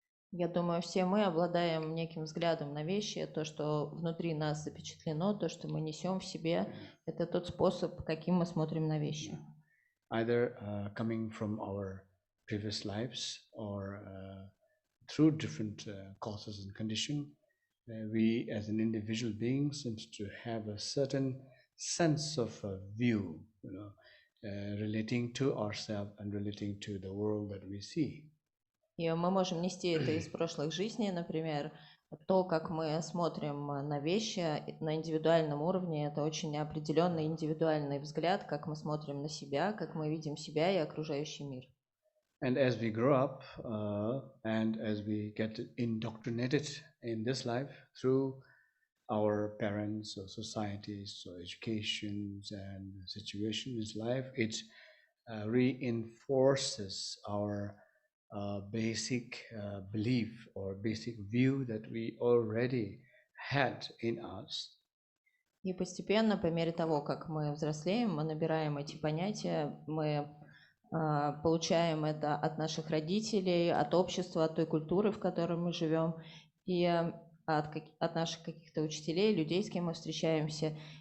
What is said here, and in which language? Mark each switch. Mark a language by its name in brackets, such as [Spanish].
[Russian] Я думаю, все мы обладаем неким взглядом на вещи, то, что внутри нас запечатлено, то, что мы несем в себе, это тот способ, каким мы смотрим на вещи. [English] Either coming from our previous lives or through different causes and conditions, we as an individual being seems to have a certain sense of a view, relating to ourselves and relating to the world that we see. [Russian] И мы можем нести это из прошлых жизней, например, то, как мы смотрим на вещи на индивидуальном уровне, это очень определенный индивидуальный взгляд, как мы смотрим на себя, как мы видим себя и окружающий мир. [English] And as we grow up and as we get indoctrinated in this life through our parents or societies or educations and situations in life, it reinforces our basic belief or basic view that we already had in us. [Russian] И постепенно, по мере того, как мы взрослеем, мы набираем эти понятия, мы получаем это от наших родителей, от общества, от той культуры, в которой мы живем, и от наших каких-то учителей, людей, с кем мы встречаемся.